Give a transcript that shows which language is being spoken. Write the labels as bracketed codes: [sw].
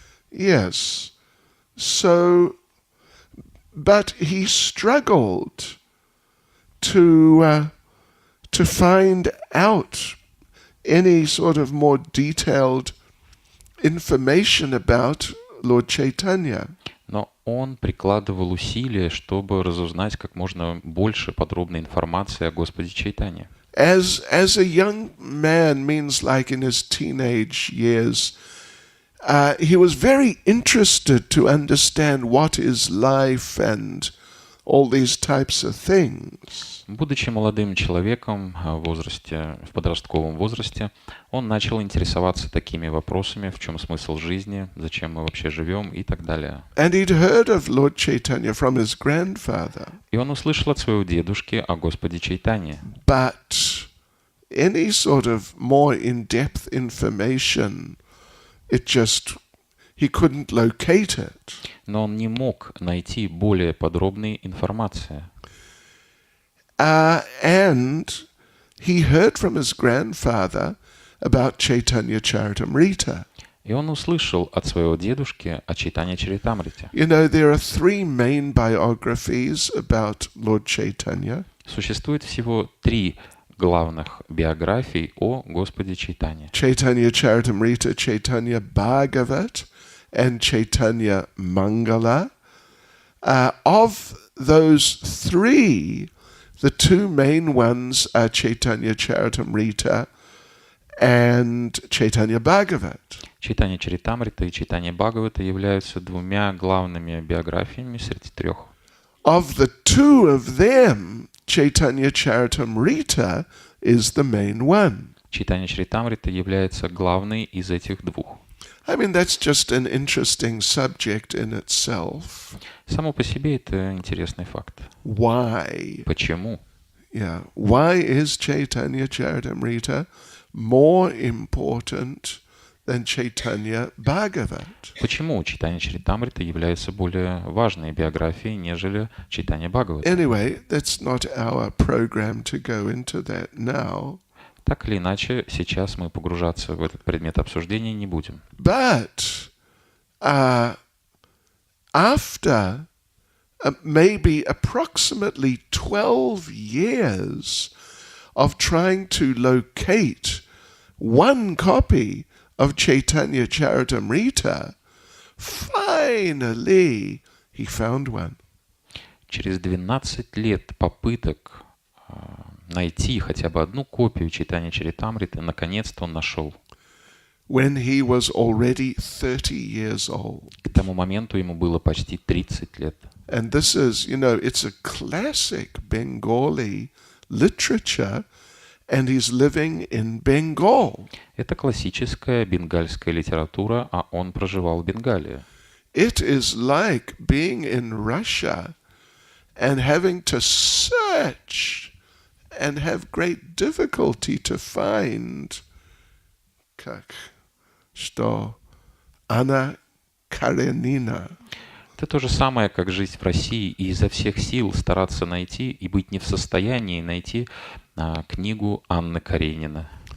[en] Yes. So, but he struggled to find out any sort of more detailed information about Lord Chaitanya. [ru] Но он прикладывал усилия, чтобы разузнать как можно больше подробной информации о Господе Чайтанье. [en] As a young man, means like in his teenage years, he was very interested to understand what is life and all these types of things. [ru] Будучи молодым человеком в подростковом возрасте, он начал интересоваться такими вопросами, в чем смысл жизни, зачем мы вообще живем и так далее. [en] And he'd heard of Lord Chaitanya from his grandfather. [ru] И он услышал от своего дедушки о Господе Чайтанье. [en] But any sort of more in-depth information, he couldn't locate it. [ru] Но он не мог найти более подробной информации. [en] And he heard from his grandfather about Chaitanya Charitamrita. [ru] И он услышал от своего дедушки о Чайтанье Чаритамрите. [en] You know, there are 3 main biographies about Lord Chaitanya. [ru] Существует всего 3 главных биографий о Господе Чайтанье. [en] Chaitanya Charitamrita, Chaitanya Bhagavat, and Chaitanya Mangala. Of those 3, the 2 main ones are Chaitanya Charitamrita and Chaitanya Bhagavat. [ru] Чайтанья Чаритамрита и Чайтанья Бхагавата являются 2 главными биографиями среди 3. [en] Of the 2 of them, Chaitanya Charitamrita is the main one. [ru] Чайтанья Чаритамрита является главной из этих 2. [en] I mean, that's just an interesting subject in itself. [ru] Само по себе это интересный факт. [en] Why? [ru] Почему? [en] Yeah. Why is Chaitanya Charitamrita more important than Chaitanya Bhagavat? [ru] Почему Чайтанья Чаритамрита является более важной биографией, нежели Чайтанья Бхагавата? [en] Anyway, that's not our program to go into that now. [ru] Так или иначе, сейчас мы погружаться в этот предмет обсуждения не будем. [en] But after maybe approximately 12 years of trying to locate one copy of Chaitanya Charitamrita, finally he found one. [ru] Через 12 лет попыток найти хотя бы одну копию Чайтаньи Чаритамриты, наконец-то он нашел. [en] When he was already 30 years old. [ru] К тому моменту ему было почти 30 лет. [en] And this is, it's a classic Bengali literature, and he's living in Bengal. [ru] Это классическая бенгальская литература, а он проживал в Бенгалии. [en] It is like being in Russia and having to search and have great difficulty to find [ru] что [en] Анна Каренина. [ru] Это то же самое, как жить в России и изо всех сил стараться найти и быть не в состоянии найти книгу Анны Каренина.